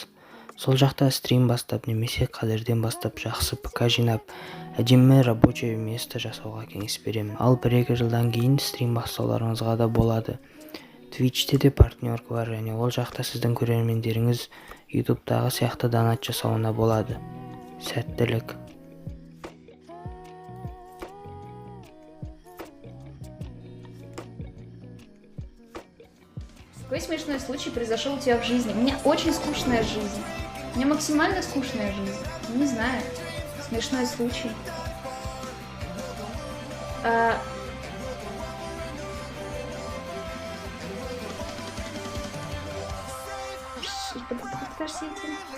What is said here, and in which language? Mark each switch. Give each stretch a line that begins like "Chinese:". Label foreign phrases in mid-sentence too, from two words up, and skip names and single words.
Kazakh: Сол жақта стрим бастап немесе қазірден бастап жақсы ПК жинап, әдемі
Russian: рабочее место
Kazakh: жасауға кеңес беремін. Ал 1-2 жылдан кейін стрим бастауларыңызға да болады. Twitch'те де партнерка бар, және ол жақта сіздің көрермендеріңіз YouTube'дағы сияқты донат жасауына болады. Сәттілік!
Russian: Какой смешной случай произошел у тебя в жизни? У меня очень скучная жизнь. У меня максимально скучная жизнь. Не знаю. Смешной случай. Подождите.